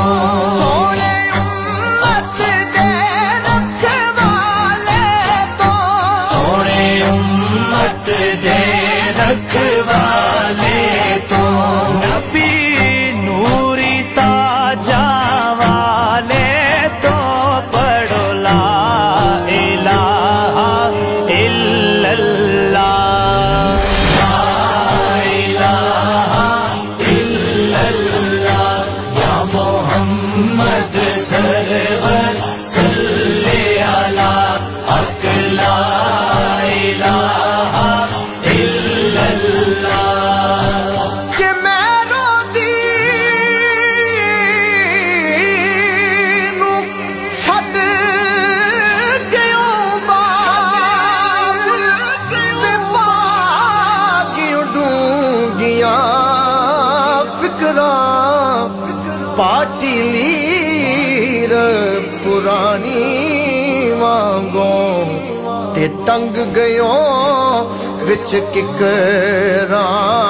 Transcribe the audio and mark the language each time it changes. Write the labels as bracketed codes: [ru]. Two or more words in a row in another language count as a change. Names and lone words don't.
[pa] سوہنے امت دے رکھوالے کو, سوہنے امت دے رکھوالے تو. نبی نوری تاجاں والے تو، پڑھو [ar] لا إله إلا الله, لا إله إلا الله، يا محمد سرور صلى على حق، لا إله إلا الله. [pa] کہ میرو دینو چھڈ گیو باپ، تے پا گیوں ڈونگیاں فکراں، پاٹی لیر پرانی وانگوں، تے ٹنگ گیو وچ ککراں.